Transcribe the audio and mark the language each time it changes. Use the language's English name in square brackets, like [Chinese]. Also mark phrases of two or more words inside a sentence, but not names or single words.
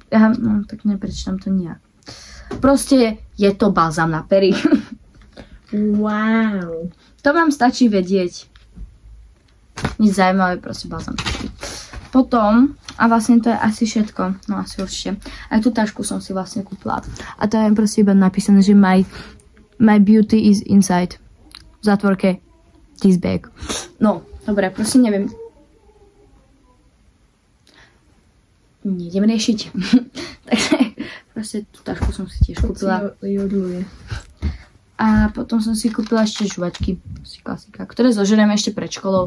[Slovak] No, tak neprečítam to nejak. Proste je to balzam na pery. Wow. To vám stačí vedieť. Nič zaujímavé, proste balzam. Potom, a vlastne to je asi všetko. No asi určite. Aj tú tašku som si vlastne kúpila. A to je proste iba napísané, že [English] my beauty is inside. [Slovak] V zátvorke [English] this bag. [Slovak] No, dobre, proste neviem. Nejdem riešiť. Takže proste tú tašku som si tiež kúpila. A potom som si kúpila ešte žuvačky. Klasika, ktoré zožereme ešte pred školou.